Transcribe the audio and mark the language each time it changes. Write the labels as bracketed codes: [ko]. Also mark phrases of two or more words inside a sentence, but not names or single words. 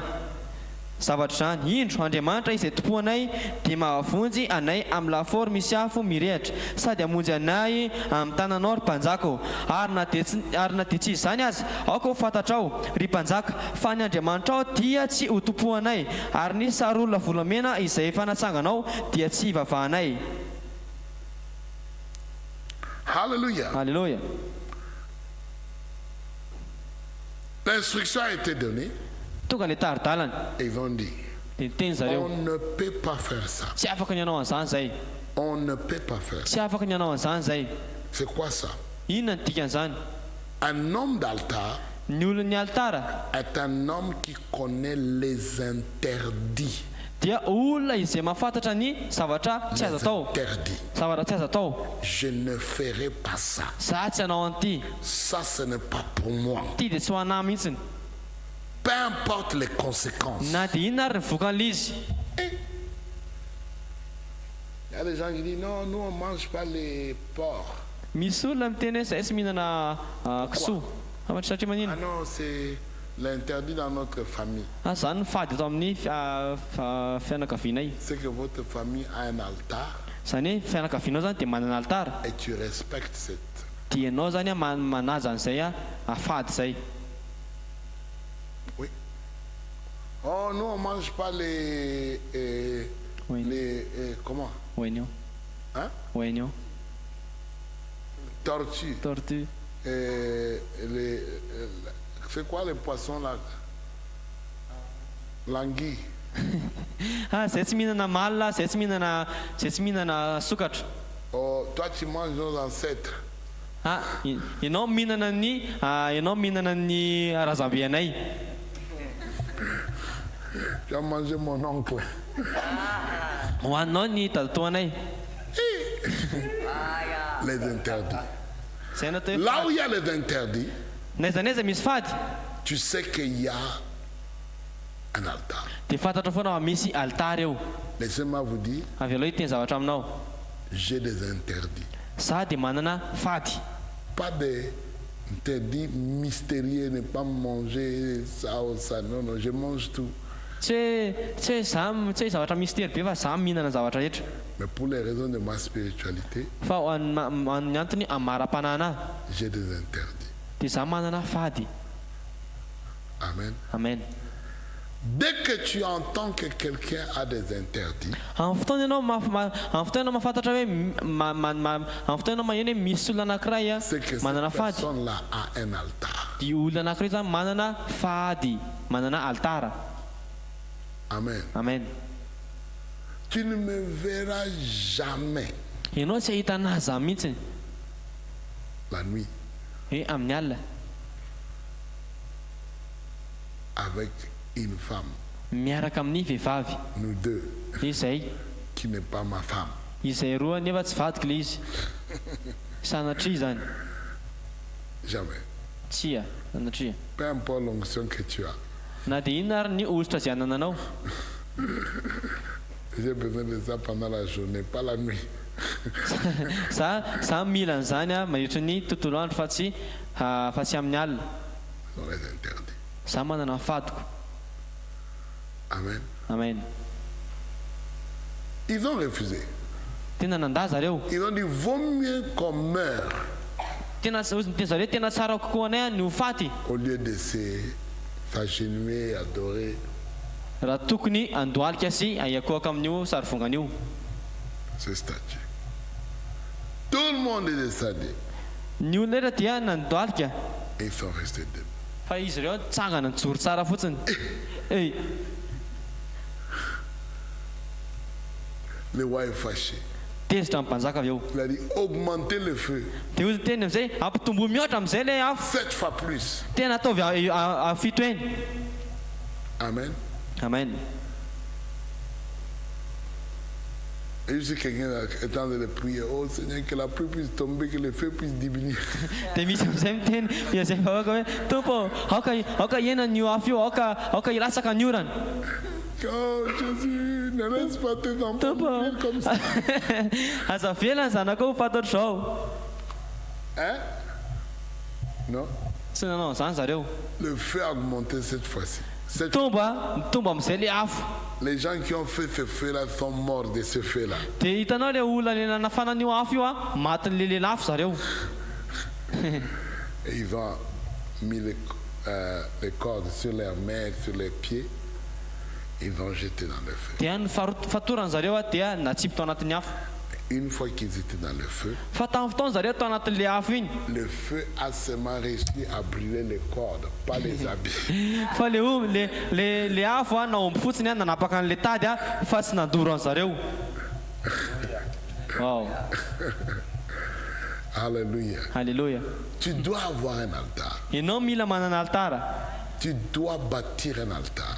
[mg] Zavatra izany, indro Andriamanitra izay tompoanay dia mahavonjy anay amin'ny lafaoro misy afo mirehitra sady hamonjy anay amin'ny tananao ry mpanjaka. Ary na dia tsy izany aza, aoko ho fantatrao ry mpanjaka fa ny Andriamanitra ao dia tsy ho tompoanay ary ny sarolona volamena izay efa natsanganao dia tsy hivavahanay. Hallelujah. [fr] Alléluia. L'instruction a été donnée [mg] tonga le tari-dalana [fr] et ils ont dit, [mg] dia niteny zareo [fr] on ne peut pas faire ça. [mg] tsy afaka ny anao an'izany zay, [fr] On ne peut pas faire ça. [mg] tsy afaka ny anao an'izany zay. [fr] C'est quoi ça? [mg] Inona ny dikan'izany? [fr] Un homme d'altar [mg] Ny olon'ny altara [fr] est un homme qui connaît les interdits. [mg] dia olona izay mahafantatra ny zavatra tsy azo [fr] Les [mg] atao, [fr] interdits. [mg] zavatra tsy azo atao. [fr] Je ne ferai pas ça. [mg] Za tsy anao an'ity, [fr] Ça, ce n'est pas pour moi. [mg] ity dia tsy ho anahy mihitsiny. [fr] Peu importe les conséquences. [mg] Na dia inona ary ny vokan'ilay izy. [fr] Il y a des gens qui disent non, nous on ne mange pas les porcs. [mg] Misy olona miteny hoe zahay tsy mihinana kisoa. Satria Ah manino? [fr] non, c'est l'interdit dans notre famille. [mg] Zany fady atao amin'ny fianakavianay. [fr] C'est que votre famille a un altar [mg] Zany hoe fianakavianao zany dia manana altara, [fr] et tu respectes cette. [mg] dia ianao zany manaja an'izay afady zay. [fr] Oui. Oh, nous on ne mange pas Oui. comment? [mg] Hoenio, [fr] Hein? [mg] hoenio, [fr] Tortue. tortue. C'est quoi les poissons là? L'anguille. [mg] Zay tsy mihinana malina, zay tsy mihinana sokatra. [fr] Oh, toi tu manges nos ancêtres. [mg] Ianao mihinana ny razambe-anay. [fr] Tu as mangé mon oncle. [mg] Hohaninao ny dadatoanay. [fr] Les interdits. [mg] Zay natao hoe [fr] Là où il y a les interdits, [mg] n'aiza n'aiza misy fady [fr] tu sais qu'il y a un altar. [mg] dia fantatra foana fa misy altara eo. [fr] Laissez-moi vous dire, [mg] Avy aloha hiteny zavatra aminao, [fr] j'ai des interdits. [mg] za dia manana fady. [fr] Pas des interdits mystérieux, ne pas manger ça ou ça. Non, non, je mange tout. [mg] Tsy hoe zavatra mystère be fa za mihinana zavatra rehetra, [fr] Mais pour les raisons de ma spiritualité, [mg] fa ho an'ny antony amin'ny mara-panahina [fr] j'ai des interdits. [mg] dia za manana fady. [fr] Amen. [mg] Amen. [fr] Dès que tu entends que quelqu'un a des interdits, [mg] Amin'ny fotoana ianao mahafantatra hoe amin'ny fotoana ianao maheno hoe misy olona anankiray [fr] c'est que [mg] manana [fr] cette [mg] fady, [fr] personne-là a un altar. [mg] dia olona anankiray zany manana fady, manana altara. [fr] Amen. [mg] Amen. [fr] Tu ne me verras jamais [mg] Ianao tsy ahita anazy za mihitsiny [fr] la nuit [mg] hoe amin'ny alina [fr] avec une femme, [mg] miaraka amin'ny vehivavy [fr] nous deux, [mg] izay [fr] qui n'est pas ma femme. [mg] izay roa nefa tsy vadiko le izy. Sanatria zany, [fr] Jamais. [mg] tsia, sanatria. [fr] Peu importe l'onction que tu as. [mg] Na dia inona ary ny ozitra izay anananao, [fr] J'ai besoin de ça pendant la journée, pas la nuit. [mg] za mila an'izany mandritra ny tontolo andro fa tsy amin'ny alina. [fr] Ce sont les interdits. [mg] Za manana fadiko. [fr] Amen. [mg] Amen. [fr] Ils ont refusé. [mg] Tena nandà zareo. [fr] Ils ont dit, vaut mieux qu'on meure [mg] Tena teny zareo tena tsara kokoa anay ny ho faty [fr] au lieu de s'agenouiller, adorer. [mg] raha tokony andohalika sy aiakoaka amin'io sarivongan'io. [fr] Ce statut. Tout le monde est descendu. [mg] Ny olona rehetra dia nandohalika [fr] Et ils sont restés debout. [mg] fa izy ireo tsangana nijoro tsara fotsiny. [fr] Le roi est fâché. [mg] Tezitra amin'ny mpanjaka avy eo. [fr] Il a dit, augmentez le feu. [mg] Dia ozy teny amizay ampitombo mihoatra amizay le afo [fr] 7 fois plus. [mg] tena ataovy fito eny. [fr] Amen. [mg] Amen. [fr] Et si quelqu'un est en train de prier, oh Seigneur, que la pluie puisse tomber, que le feu puisse diminuer. [mg] Dia misy amizay miteny izay vahoaka hoe tompo aoka iena ny afo io aoka ilatsaka ny orana. [fr] Oh Jésus, ne laisse pas tes enfants [mg] Tompo [fr] mourir comme ça. [mg] aza velany zanaka ho fatotro zao. [fr] Hein? Non. [mg] Tsy nanao zany zareo. [fr] Le feu a augmenté cette fois-ci. [mg] Mitombo amizay le afo. [fr] Les gens qui ont fait ce feu-là sont morts de ce feu-là. [mg] Dia hitanao le olona le nanafana an'io afo io matin'le lelafo zareo. [fr] Et ils ont mis les cordes sur leurs mains, sur les pieds. Ils ont jeté dans le feu. [mg] Dia ny fatorany zareo dia natsipy tao anatin'ny afo. [fr] Une fois qu'ils étaient dans le feu, [mg] fa tamin'ny fotoana zareo tao anatin'le afo iny [fr] le feu a seulement réussi à brûler les cordes, pas les habits. [mg] fa le afo a naomby fotsiny a nanapaka an'le tady a fa tsy nandoro an'zareo. Wow. [fr] Alléluia. [mg] Alléluia. [fr] Tu dois avoir un altar. [mg] Ianao mila manana altara. [fr] Tu dois bâtir un altar.